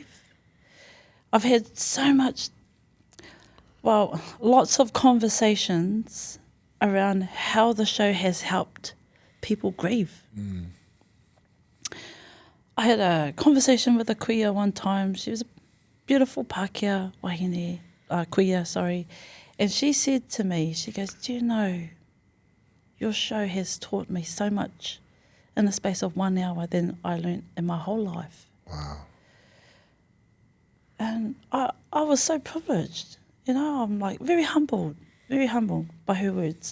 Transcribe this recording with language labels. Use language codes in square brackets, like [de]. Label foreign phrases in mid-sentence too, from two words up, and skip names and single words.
[en] I've had lots of conversations around how the show has helped people grieve. I had a conversation with a kuia one time. She was a beautiful [mi] Pākehā wāhine, [en] kuia, sorry. And she said to me, she goes, do you know, your show has taught me so much in the space of 1 hour than I learnt in my whole life. Wow. And I was so privileged. You know, I'm like very humbled by her words.